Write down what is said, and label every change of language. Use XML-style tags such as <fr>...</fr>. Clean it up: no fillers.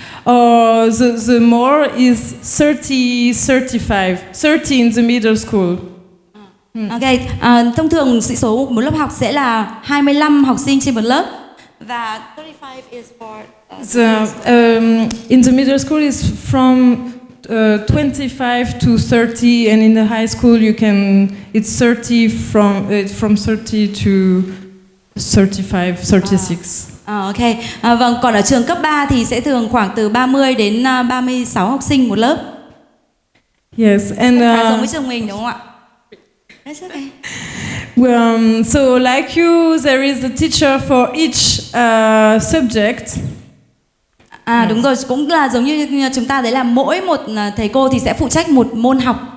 <en>Or the more is 30 in the middle school.</en> <vi>Ok, thông thường sĩ số một lớp học sẽ là 25 học sinh trên một lớp. Và</vi> <en>35 is for in the middle school is from 25 to 30, and in the high school it's 30 from 30 to 35, 36.</en> <vi>Ok, vâng, còn ở trường cấp 3 thì sẽ thường khoảng từ 30 đến 36 học sinh một lớp.</vi> <en>Yes, and</en> <vi>giống với trường mình đúng không ạ?</vi> <en>That's okay. So like you, there is a teacher for each subject.</en> <vi>Đúng rồi, cũng là giống như chúng ta đấy là mỗi một thầy cô thì sẽ phụ trách một môn học.</vi>